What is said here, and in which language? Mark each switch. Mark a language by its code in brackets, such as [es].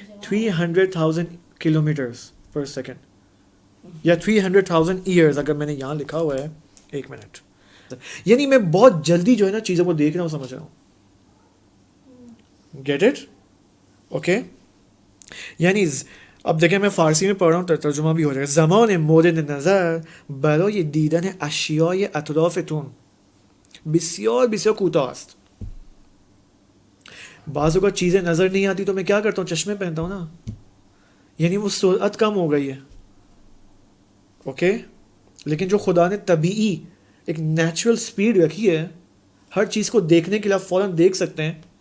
[ur] 300,000 kilometres per second یا 300,000 years, اگر میں نے یہاں لکھا ہوا ہے. ایک منٹ, یعنی میں بہت جلدی جو ہے نا چیزوں کو دیکھ رہا ہوں, سمجھ رہا ہوں. [en] Get it? [ur] اوکے, یعنی اب دیکھیں میں فارسی میں پڑھ رہا ہوں, ترجمہ بھی ہو جائے گا. [fa] زمان مورد نظر برای دیدن اشیاء اطرافتون بسیار بسیار کوتاه است. [ur] بعض اوقات چیزیں نظر نہیں آتی تو میں کیا کرتا ہوں, چشمے پہنتا ہوں نا. یعنی وہ سرعت کم ہو گئی ہے. اوکے, لیکن جو خدا نے طبیعی ایک نیچرل سپیڈ رکھی ہے, ہر چیز کو دیکھنے کے لیے آپ فوراً دیکھ سکتے ہیں.